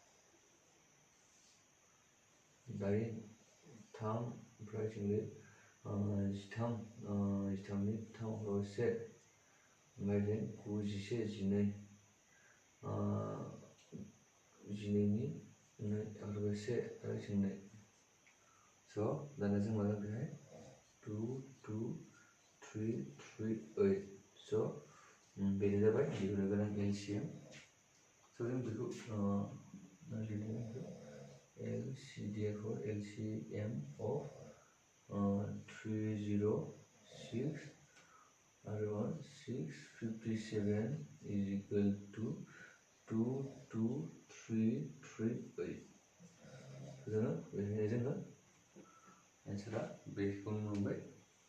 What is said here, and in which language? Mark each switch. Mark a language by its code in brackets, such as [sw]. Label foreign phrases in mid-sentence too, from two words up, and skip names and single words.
[brx] दाइन 3 ओमफ्राय जोङो 13 नि 3 आवगायबाय 1 ओमफ्राय जों 9 11 12 नि 2 आवगायबाय 1 आरो जों 2. So दाना जों मा जागोन बेहाय 2 2 3 3 8. So बेनो जाबाय दिहुननो गोनां LCM. [en] So [brx] जों बेखौ [en] LCM of 306 आरो 657 is equal to 22338. [brx] जोङो बेनिफ्राय जोङो एन्सारा बेखौनो मोनबाय.